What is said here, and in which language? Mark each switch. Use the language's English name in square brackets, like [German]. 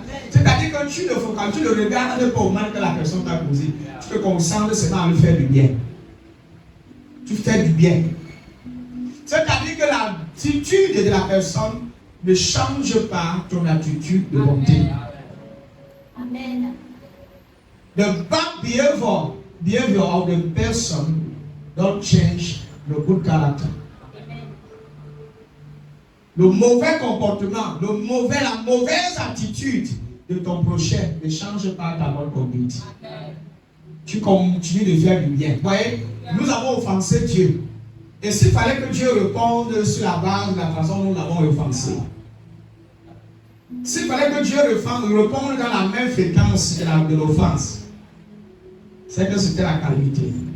[French] C'est-à-dire que quand tu le regardes pas au mal que la personne t'a causé, tu te concentres seulement à lui faire du bien. Tu fais du bien. C'est-à-dire que l'attitude de la personne ne change pas ton attitude de bonté. Amen. [English] The bad behavior of the person don't change the good character. [French] Le mauvais comportement, la mauvaise attitude de ton prochain ne change pas ta bonne conduite. Tu continues de faire du bien. Vous voyez, nous avons offensé Dieu. Et s'il fallait que Dieu réponde sur la base de la façon dont nous l'avons offensé, s'il fallait que Dieu réponde dans la même fréquence de l'offense, c'est que c'était la calamité.